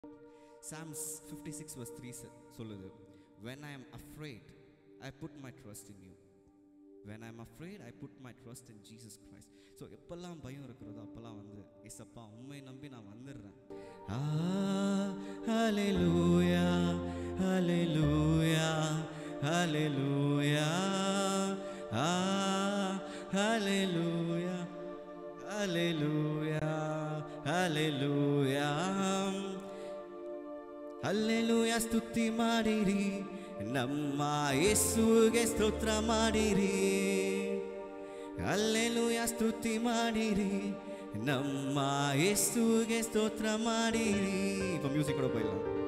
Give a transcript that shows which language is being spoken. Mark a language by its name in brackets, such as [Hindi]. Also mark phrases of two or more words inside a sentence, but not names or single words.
[Tamil] Psalms 56 verse 3 சொல்லுது, [English] when I am afraid I put my trust in you. When I am afraid I put my trust in Jesus Christ. [Tamil] So எப்பெல்லாம் பயம் இருக்கிறதோ அப்பெல்லாம் வந்து இயேசப்பா உம்மை நம்பி நான் வந்துடுறேன். [Kannada] ஹalleluya ஹalleluya ஹalleluya ஹalleluya ஹalleluya ஹalleluya ಹಲ್ಲೆಲೂಯಾ ಸ್ತುತಿ ಮಾಡಿರಿ, ನಮ್ಮ ಯೇಸುವಿಗೆ ಸ್ತೋತ್ರ ಮಾಡಿರಿ. ಹಲ್ಲೆಲೂಯಾ ಸ್ತುತಿ ಮಾಡಿರಿ, ನಮ್ಮ ಯೇಸುವಿಗೆ ಸ್ತೋತ್ರ ಮಾಡಿರಿ. [Tamil] இப்போ மியூசிக் கூட போயிடலாம்.